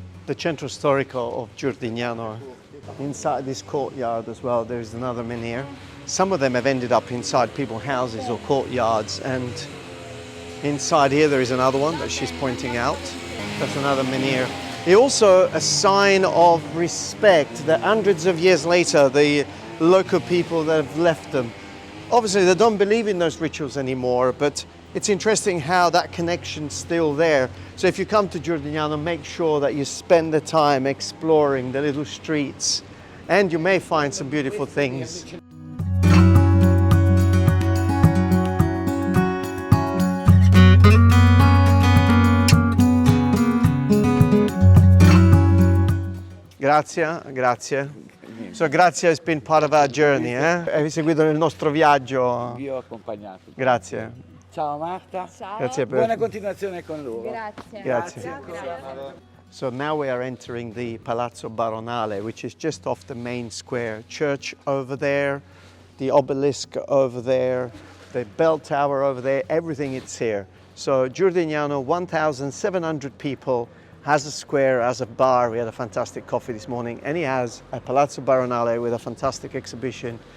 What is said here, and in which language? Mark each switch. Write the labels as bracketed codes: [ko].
[en] the centro storico of Giurdignano. Inside this courtyard as well, there is another menhir. Some of them have ended up inside people's houses or courtyards, and inside here there is another one that she's pointing out. That's another menhir. It's also a sign of respect that hundreds of years later, the local people that have left them, obviously they don't believe in those rituals anymore, but it's interesting how that connection's still there. So if you come to Giurdignano, make sure that you spend the time exploring the little streets, and you may find some beautiful things. [it] Grazie, grazie. [en] So grazie has been part of our journey, eh? [it] Hai seguito nel nostro viaggio. Vi ho accompagnato. Grazie. Ciao Marta. Ciao. Grazie per... Buona continuazione con loro. Grazie. Grazie. [en] So now we are entering the Palazzo Baronale, which is just off the main square. Church over there, the obelisk over there, the bell tower over there, everything is here. So Giurdignano, 1,700 people, has a square, has a bar. We had a fantastic coffee this morning, and he has a Palazzo Baronale with a fantastic exhibition.